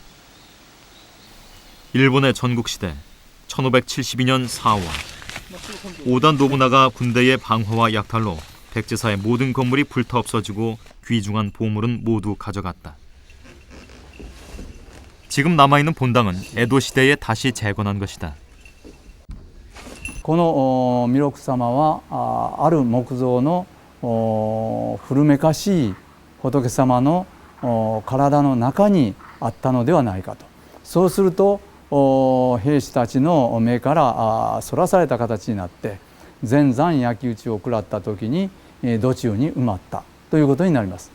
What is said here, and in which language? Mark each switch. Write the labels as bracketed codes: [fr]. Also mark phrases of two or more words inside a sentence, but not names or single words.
[ko] 일본의 전국시대 1572년 4월 오다 노부나가 군대의 방화와 약탈로 백제사의 모든 건물이 불타 없어지고 귀중한 보물은 모두 가져갔다. 지금 남아있는 본당은 에도 시대에 다시 재건한 것이다. [ja] この弥勒様はある木造の古めかしい仏様の体の中にあったのではないかと。そうすると兵士たちの目からそらされた形になって全山焼き討ちを食らった時に土中に埋まったということになります。